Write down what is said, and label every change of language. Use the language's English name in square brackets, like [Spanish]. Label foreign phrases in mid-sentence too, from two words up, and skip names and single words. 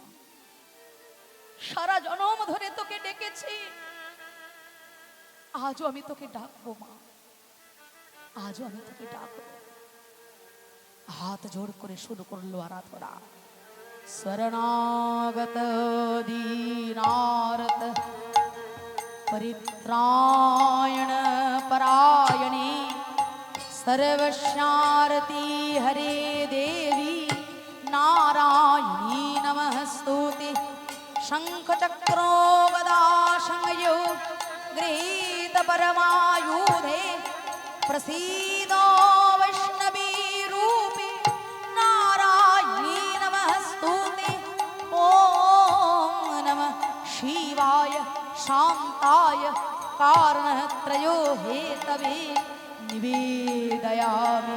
[Bangla] সারা জনম ধরে তোকে ডেকেছি, আজও আমি তোকে ডাকবো মা, আজও আমি তোকে ডাকবো। হাত জোড় করে শুরু করলো আরাধনা। [Sanskrit] শরণাগত দীনার্ত পরিত্রায়ণ পরায়ণে सर्वस्यारती हरे देवी नारायणी नमस्तुते। शंख चक्रो गदा संयो गृहीत परमायुधे प्रसीदो वैष्णवी रूपे नारायणी नमस्तुते ॐ नमः शिवाय शान्ताय कारणत्रयो हेतवे निवेदयामि